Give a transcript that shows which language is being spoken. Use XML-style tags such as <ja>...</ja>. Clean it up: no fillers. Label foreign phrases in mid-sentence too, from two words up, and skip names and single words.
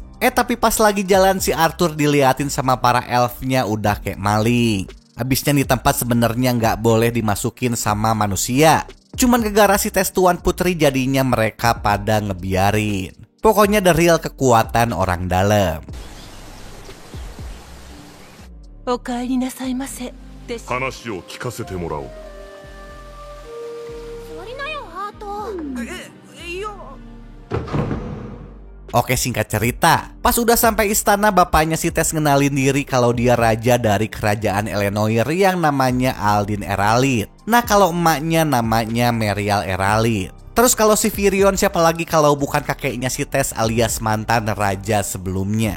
<id>Tapi pas lagi jalan si Arthur diliatin sama para elfnya udah kayak maling. Habisnya di tempat sebenarnya gak boleh dimasukin sama manusia. Cuman gegara si Tess Tuan Putri jadinya mereka pada ngebiarin. Pokoknya</id> <en>the real</en> <id>kekuatan orang dalam.</id> <ja>お帰りなさいませ。話を聞かせてもらおう。座りなよ、ハート。いや。</ja> <id>Oke singkat cerita, pas udah sampai istana bapaknya si Tess ngenalin diri kalau dia raja dari kerajaan Elenoir yang namanya Aldin Eralit. Nah kalau emaknya namanya Merial Eralit. Terus kalau si Virion siapa lagi kalau bukan kakeknya si Tess alias mantan raja sebelumnya.</id>